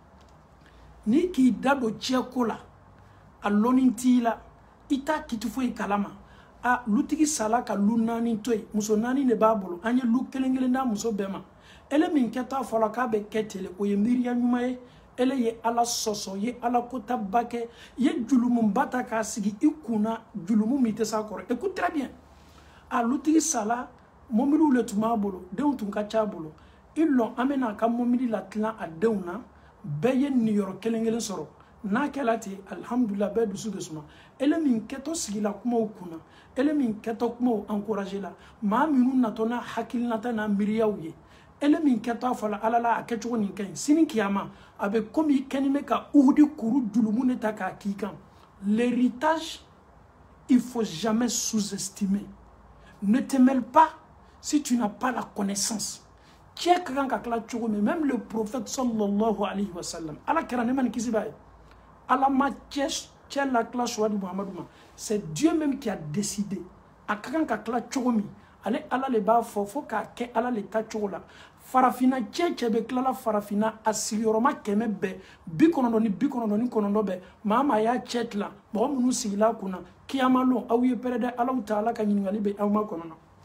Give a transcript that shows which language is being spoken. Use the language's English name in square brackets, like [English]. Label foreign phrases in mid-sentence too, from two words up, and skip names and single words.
[Bambara] ni k'i da don cɛko la a lɔnni t'i la i t'a kiti foyi kalama a lutigi sala ka lu naani to yen muso naani de b'a bolo an ye lu kelen kelen da muso bɛɛ ma ele min kɛtɔ fɔlɔ k'a bɛ kɛ tele o ye miiriya ɲuman ye ele ye Ala sɔsɔ ye Ala kotaba kɛ ye julumunba ta k'a sigi i kunna julumu min tɛ s'a kɔrɔ [French] écoute très bien [Bambara] a lutigi sala mɔbiliw le tun b'a bolo denw tun ka ca a bolo i lɔn an bɛna a ka mɔbili latilan a denw na bɛɛ ye niyɔrɔ kelen kelen sɔrɔ n'a kɛla ten alhamdulillah bɛɛ dusu bɛ suma ele min kɛtɔ sigila kumaw kunna ele min kɛtɔ kumaw encouragé la maa minnu natɔ n'a hakilinata n'a miiriyaw ye ele min kɛtɔ fɔla Ala la a kɛcogo nin ka ɲi sini kiyama a bɛ komi i kɛni bɛ ka uhudi kuru julumu de ta k'a k'i kan [French] l'héritage il faut jamais sous-estimer ne te mêle pas si tu n'as pas la connaissance [Bambara] cɛ ka kan ka tila cogo min [French] même le prophète [Arabic] صلى الله عليه وسلم [Bambara] Ala kɛra ne ma nin kisi b'a ye Allah ma cɛ la tila choix di Muhammadu ma [French] c'est Dieu même qui a décidé [Bambara] a ka kan ka tila cogo min ale Ala le b'a fɔ fo k'a kɛ Ala le ta cogo la farafina cɛ bɛ tilala farafina a sigiyɔrɔma 100 bɛɛ 99 bɛɛ maa maa y'a cɛ tila mɔgɔ minnu sigila kunna kiyama lon aw ye pɛrɛdɛ Alahu Taala ka ɲininkali bɛ aw ma kɔnɔ